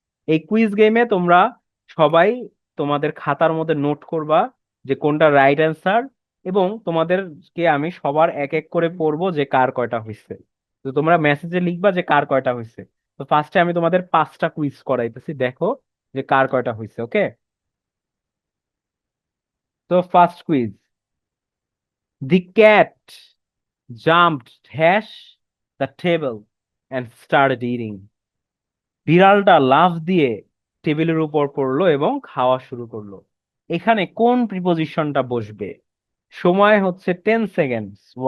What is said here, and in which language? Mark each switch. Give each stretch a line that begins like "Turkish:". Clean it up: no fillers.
Bangla: এই কুইজ গেমে তোমরা সবাই তোমাদের খাতার মধ্যে নোট করবা যে কোনটা রাইট অ্যান্সার, এবং তোমাদেরকে আমি সবার এক এক করে পড়বো যে কার কয়টা হয়েছে। তো তোমরা মেসেজে লিখবা যে কার কয়টা হয়েছে। তো ফার্স্টে আমি তোমাদের 5টা কুইজ করাইতেছি, দেখো যে কার কয়টা হয়েছে।
English: Okay, তো first quiz, the cat jumped dash the table and started eating.
Bangla: বিড়ালটা লাফ দিয়ে টেবিলের উপর পড়লো এবং খাওয়া শুরু করলো। এখানে কোন প্রিপোজিশনটা বসবে? সময় হচ্ছে 10 সেকেন্ডস।